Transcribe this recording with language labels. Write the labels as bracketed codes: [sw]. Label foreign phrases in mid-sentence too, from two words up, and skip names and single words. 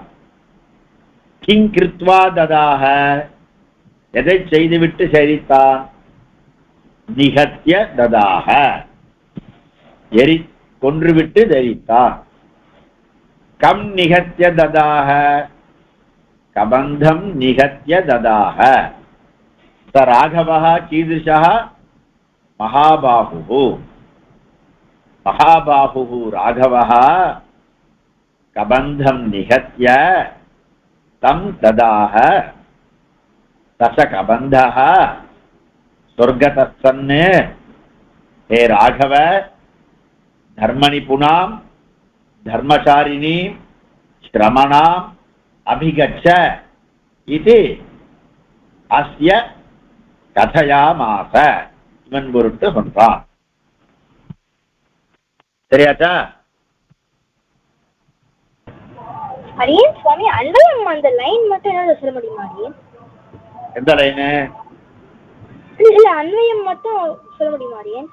[sa] किं कृत्वा ददाह, [ta] எதை செய்துவிட்டு செழித்தான்? [sa] निहत्य ददाह, [ta] எரி கொன்றுவிட்டு தரித்தான். [sa] कं निहत्य ददाह, कबन्धं निहत्य ददाह. स राघवः कीदृशः? महाबाहुः, महाबाहुः राघवः कबन्धं निहत्य तं ददाह. तस कबन्धः स्वर्गतः सन्, हे राघव धर्मनिपुणां धर्मचारिणीं श्रमणाम् अभिगच्छ इति अस्य कथयामास. [ta] இவன் பொருட்டு சொன்னான். சரியாச்சா? அரியன் சுவாமி, அன்பயம் அந்த லைன் மட்டும் என்ன சொல்ல முடியுமா அரியன்? எந்த லைனு? இல்ல அன்வயம் மட்டும் சொல்ல முடியுமா அரியன்?